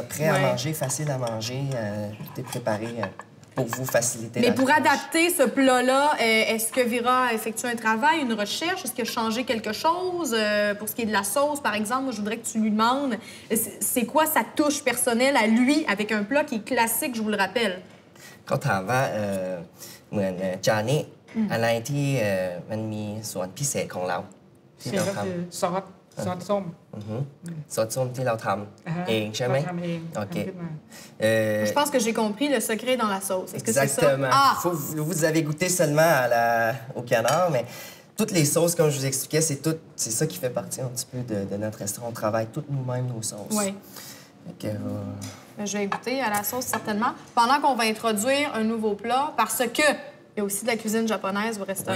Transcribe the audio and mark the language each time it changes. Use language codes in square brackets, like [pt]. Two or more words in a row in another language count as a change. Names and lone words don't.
[fr] Prêt à manger, facile à manger. Tout est préparé pour vous faciliter la tâche. Mais pour adapter ce plat-là, est-ce que Vera a effectué un travail, une recherche? Est-ce qu'il a changé quelque chose? Pour ce qui est de la sauce, par exemple, moi, je voudrais que tu lui demandes c'est quoi sa touche personnelle à lui avec un plat qui est classique, je vous le rappelle. Quand on va, [th] จานนี้อะไรที่มันมีส่วนพิเศษของเราที่เราทำซอสส้มซอสส้มที่เราทำเองใช่ไหมทำเองโอเค [fr] Je pense que j'ai compris le secret dans la sauce. Est-ce que c'est ça? Exactement. Vous avez goûté seulement au canard, mais toutes les sauces, comme je vous expliquais, c'est ça qui fait partie un petit peu de notre restaurant. On travaille toutes nous-mêmes nos sauces. Oui. Je vais goûter à la sauce, certainement. Pendant qu'on va introduire un nouveau plat, parce que il y a aussi de la cuisine japonaise au restaurant.